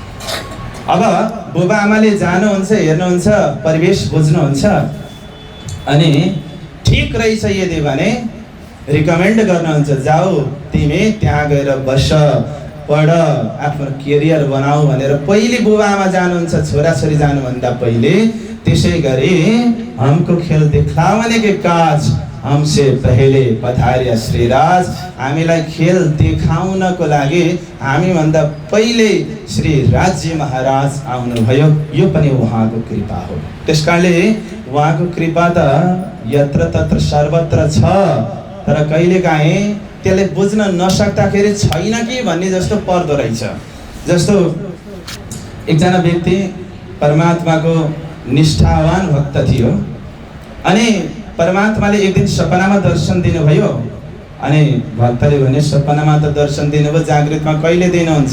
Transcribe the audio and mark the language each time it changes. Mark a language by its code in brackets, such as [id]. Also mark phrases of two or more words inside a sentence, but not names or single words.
[ne] अब बुबा आमाले जानुहुन्छ, हेर्नुहुन्छ, परिवेश बुझ्नुहुन्छ अनि ठिक रहेछ यदि भने रिकमेन्ड गर्नुहुन्छ, जाऊ तिमी त्यहाँ गएर बस, पढ, आफ्नो करियर बनाऊ भनेर पहिले बुबा आमा जानुहुन्छ छोराछोरी जानुभन्दा पहिले। त्यसै गरी [hi] हमको खेल दिखाउने के काज हमसे पहिले पधारिया श्रीराज, [ne] हामीलाई खेल देखाउनको लागि हामीभन्दा पहिले श्री राज्य महाराज आउनुभयो, यो पनि उहाँको कृपा हो। त्यस कारणले उहाँको कृपा त यत्र तत्र सर्वत्र छ, तर कहिलेकाहीँ त्यसले बुझ्न नसक्दाखेरि छैन कि भन्ने जस्तो पर्दो रहेछ। जस्तो एकजना व्यक्ति परमात्माको निष्ठावान भक्त थियो अनि परमात्माले एक दिन सपनामा दर्शन दिनुभयो अनि भक्तले भने सपनामा त दर्शन दिनुभयो, जागृतमा कहिले दिनुहुन्छ?